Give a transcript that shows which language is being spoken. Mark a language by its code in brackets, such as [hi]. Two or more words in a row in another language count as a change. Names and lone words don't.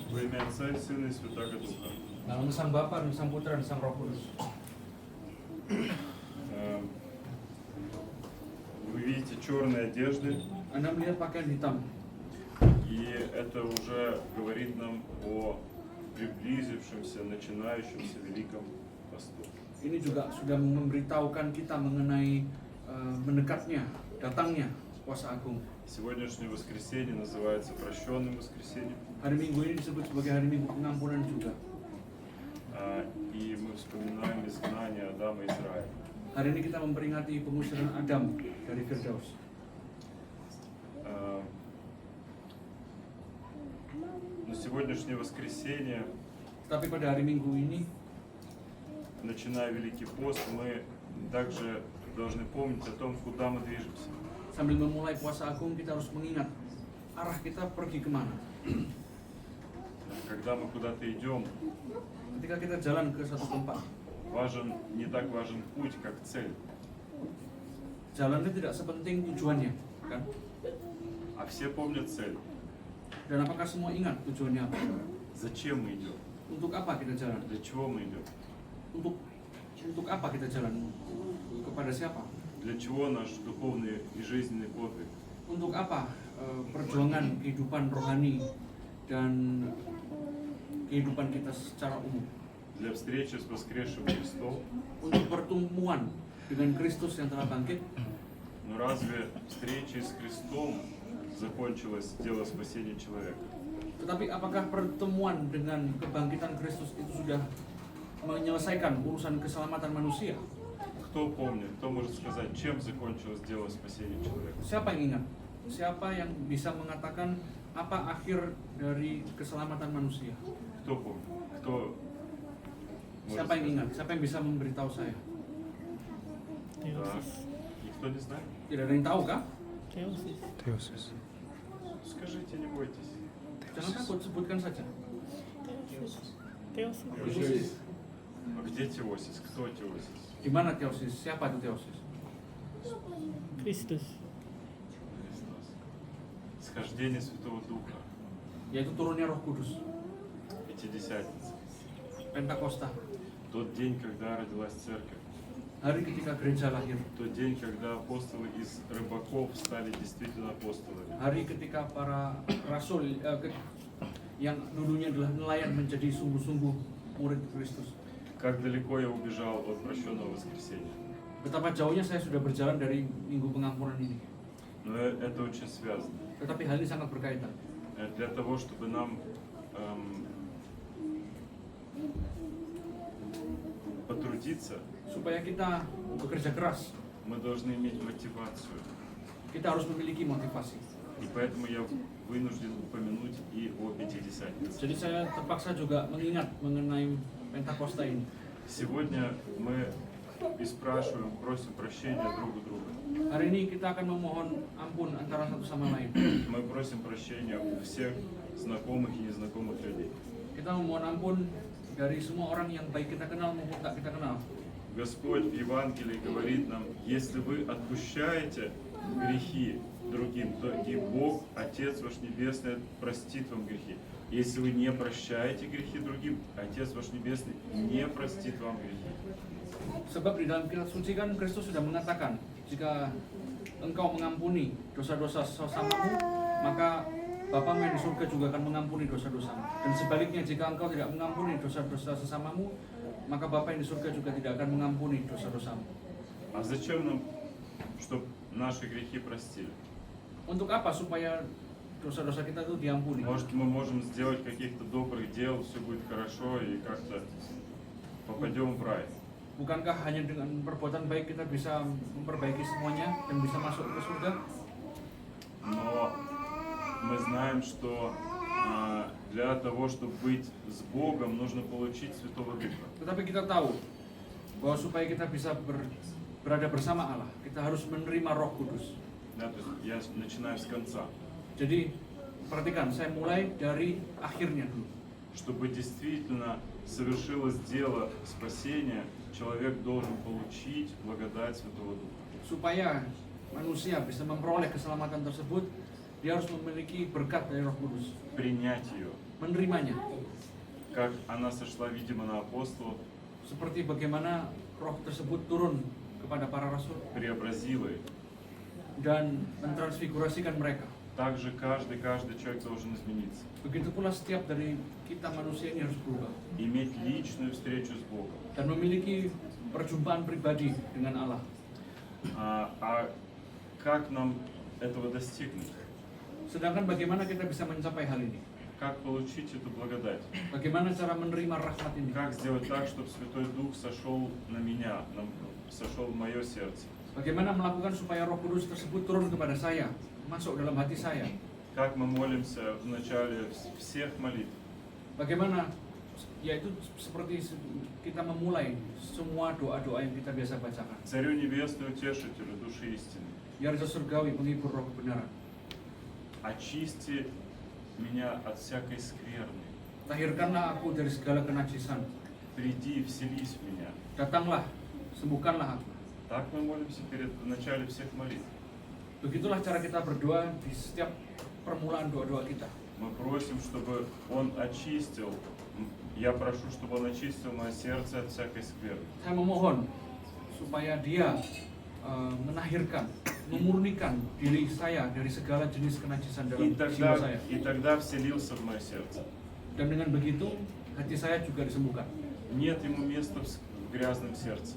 [ru] имя Отца и Сына и Святаго Духа. [id] Dalam Sang Bapa dan Sang Putra dan Sang Roh Kudus. [ru] Вы видите черные одежды, [id] Anda melihat pakaian hitam. [ru] и это уже говорит нам о приблизившемся, начинающемся Великом Посту. [id] Ini juga sudah memberitahukan kita mengenai mendekatnya, datangnya puasa agung. [ru] Сегодняшнее воскресенье называется прощенным воскресеньем. [id] Hari Minggu ini disebut sebagai hari Minggu pengampunan juga. [ru] И мы вспоминаем изгнание Адама из рая. [id] Hari ini kita memperingati pengusiran Adam dari Firdaus. [ru] Но сегодняшнее воскресенье, [id] Tapi pada hari Minggu ini, [ru] начиная Великий пост, мы также должны помнить о том, куда мы движемся. [id] sambil memulai puasa agung, kita harus mengingat arah kita pergi kemana. [ru] Когда мы куда-то идем, [id] Ketika kita jalan ke satu tempat, [ru] не так важен путь, как цель. [id] jalannya tidak sepenting tujuannya, kan? [ru] А все помнят цель. [id] Dan apakah semua ingat tujuannya apa? [ru] Зачем мы идем? [id] Untuk apa kita jalan? [ru] Для чего мы идем? [id] Untuk apa kita jalan? Kepada siapa? [ru] Для чего наш духовный и жизненный подвиг? [id] Untuk apa perjuangan kehidupan rohani dan kehidupan kita secara umum? [ru] Для встречи с воскресшим Христом. [id] Untuk pertemuan dengan Kristus yang telah bangkit. [ru] Но разве встречей с Христом закончилось дело спасения человека? [id] Tetapi apakah pertemuan dengan kebangkitan Kristus itu sudah menyelesaikan urusan keselamatan manusia? [ru] Кто помнит, кто может сказать, чем закончилось дело спасения человека? [id] Siapa yang ingat? Siapa yang bisa mengatakan apa akhir dari keselamatan manusia? [ru] Кто помнит? Кто может [id] Siapa yang ingat? Siapa yang bisa memberitahu saya? [ru] Да. Никто не знает? [id] Tidak ada yang tahu kah? [ru] Теосис. Скажите, не бойтесь. [id] Jangan takut, sebutkan saja. [ru] Теосис. А где Теосис? Кто Теосис? [id] Di mana teosis? Siapa itu teosis? Kristus. [ru] Христос. Схождение Святого Духа. [id] Yaitu turunnya Roh Kudus, [ru] Пятидесятница. [id] Pentakosta, [ru] Тот день, когда родилась Церковь. [id] hari ketika gereja lahir, [ru] Тот день, когда апостолы из рыбаков стали действительно апостолами. [id] hari ketika para rasul yang dulunya adalah nelayan menjadi sungguh-sungguh murid Kristus. [ru] Как далеко я убежал от прощенного воскресенья. [id] Betapa jauhnya saya sudah berjalan dari minggu pengampunan ini. [ru] Но это очень связано. [id] Tetapi hal ini sangat berkaitan. [ru] Для того, чтобы нам потрудиться, [id] Supaya kita bekerja keras, [ru] мы должны иметь мотивацию. [id] kita harus memiliki motivasi. [ru] И поэтому я вынужден упомянуть и о Пятидесятнице. [id] Jadi saya terpaksa juga mengingat mengenai Pentakosta ini. [ru] Сегодня мы и спрашиваем, просим прощения друг у друга. [id] Hari ini kita akan memohon ampun antara satu sama lain. [ru] Мы просим прощения у всех знакомых и незнакомых людей. [id] Kita memohon ampun dari semua orang yang baik kita kenal maupun tak kita kenal. [ru] Господь в Евангелии говорит нам, если вы отпущаете грехи другим, то и Бог, Отец ваш Небесный, простит вам грехи. Если вы не прощаете грехи другим, Отец ваш Небесный не простит вам грехи. [id] Sebab di dalam kitab suci kan Kristus sudah mengatakan, jika engkau mengampuni dosa-dosa sesamamu, maka Bapamu yang di surga juga akan mengampuni dosa-dosamu. Dan sebaliknya, jika engkau tidak mengampuni dosa-dosa sesamamu, maka Bapa yang di surga juga tidak akan mengampuni dosa-dosamu. [ru] А зачем нам, чтобы наши грехи простили? [id] Untuk apa? Supaya dosa-dosa kita itu diampuni. [ru] Может, мы можем сделать каких-то добрых дел, все будет хорошо и как-то попадем в рай. [id] Bukankah hanya dengan perbuatan baik kita bisa memperbaiki semuanya dan bisa masuk ke surga? [ru] Но мы знаем, что для того, чтобы быть с Богом, нужно получить Святого Духа. [id] Tetapi kita tahu bahwa supaya kita bisa berada bersama Allah, kita harus menerima Roh Kudus. [ru] Да, то есть я начинаю с конца. [id] Jadi perhatikan, saya mulai dari akhirnya dulu. [ru] Чтобы действительно совершилось дело спасения, человек должен получить благодать Святого Духа. [id] Supaya manusia bisa memperoleh keselamatan tersebut, dia harus memiliki berkat dari Roh Kudus, [ru] Принять ее. [id] menerimanya. [ru] как она сошла, видимо, на апостолов, [id] seperti bagaimana roh tersebut turun kepada para rasul [ru] преобразила их. [id] dan mentransfigurasikan mereka. [ru] Также каждый человек должен измениться. [id] Begitu pula setiap dari kita manusia ini harus berubah [ru] Иметь личную встречу с Богом. [id] dan memiliki perjumpaan pribadi dengan Allah. [ru] А как нам этого достигнуть? [id] Sedangkan bagaimana kita bisa mencapai hal ini? [ru] Как получить эту благодать? [id] Bagaimana cara menerima rahmat ini? [ru] Как сделать так, чтобы Святой Дух сошел на меня, сошел в мое сердце? [id] Bagaimana melakukan supaya Roh Kudus tersebut turun kepada saya, masuk dalam hati saya? [ru] Как мы молимся в начале всех молитв? [id] Bagaimana, yaitu seperti kita memulai semua doa-doa yang kita biasa bacakan. [ru] Царю Небесному, Утешителю души истины, [id] Ya Raja Surgawi, penghibur roh kebenaran, [ru] очисти меня от всякой скверны. [id] tahirkanlah aku dari segala kenajisan. [ru] Приди, вселись в меня. [id] Datanglah, sembuhkanlah aku. [ru] Так мы молимся в начале всех молитв. [id] Begitulah cara kita berdoa di setiap permulaan doa-doa kita. [ru] Мы просим, чтобы Он очистил, я прошу, чтобы Он очистил мое сердце от всякой скверны. [id] Saya memohon supaya Dia menahirkan, memurnikan diri saya dari segala jenis kenajisan dalam jiwa saya. [ru] И тогда вселился в мое сердце. [id] Dan dengan begitu, hati saya juga disembuhkan. [ru] Нет ему места в грязном сердце.